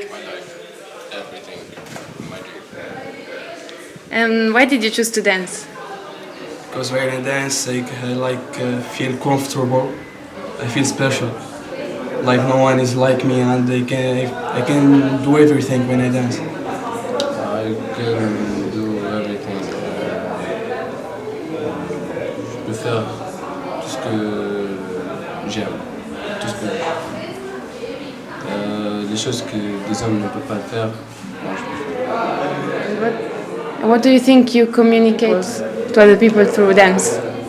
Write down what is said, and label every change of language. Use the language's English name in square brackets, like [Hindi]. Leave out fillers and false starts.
[English] My life, everything, my dream. And why did you choose to dance? Because when I dance, I feel comfortable. I feel special. Like no one is like me, and I can do everything when I dance. I can do everything. [French] Je peux faire tout ce que j'aime, tout ce que les choses que des hommes ne peuvent pas faire, moi je peux faire. [English] What do you think you communicate to other people through dance?